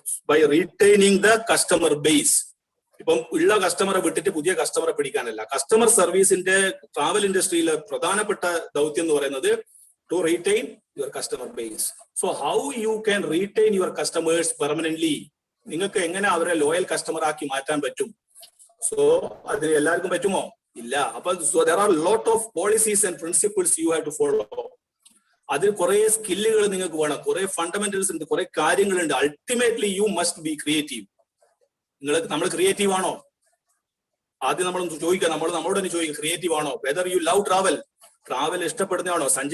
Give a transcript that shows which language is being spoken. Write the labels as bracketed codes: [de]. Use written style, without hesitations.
[en] By retaining the customer base. [ml] ഇപ്പം ഉള്ള കസ്റ്റമറെ വിട്ടിട്ട് പുതിയ കസ്റ്റമറെ പിടിക്കാനല്ല. കസ്റ്റമർ സർവീസിന്റെ ട്രാവൽ ഇൻഡസ്ട്രിയിലെ പ്രധാനപ്പെട്ട ദൗത്യം എന്ന് പറയുന്നത് [en] To retain your customer base. So how you can retain your customers permanently? [ml] നിങ്ങൾക്ക് എങ്ങനെ അവരെ ലോയൽ കസ്റ്റമർ ആക്കി മാറ്റാൻ പറ്റും? സോ അതിന് എല്ലാവർക്കും പറ്റുമോ? ഇല്ല. [en] അപ്പൊ there are lot of policies and principles you have to follow. [ml] അതിൽ കുറെ സ്കില്ലുകൾ നിങ്ങൾക്ക് വേണം, കുറെ ഫണ്ടമെന്റൽസ് ഉണ്ട്, കുറെ കാര്യങ്ങളുണ്ട്. [en] Ultimately you must be creative. [ml] നമ്മൾ ക്രിയേറ്റീവ് ആണോ? ആദ്യം നമ്മൾ ചോദിക്കുക, നമ്മളോട് തന്നെ ചോദിക്കുക, ക്രിയേറ്റീവ് ആണോ? [en] whether you love travel [ml] ഇഷ്ടപ്പെടുന്നതാണോ?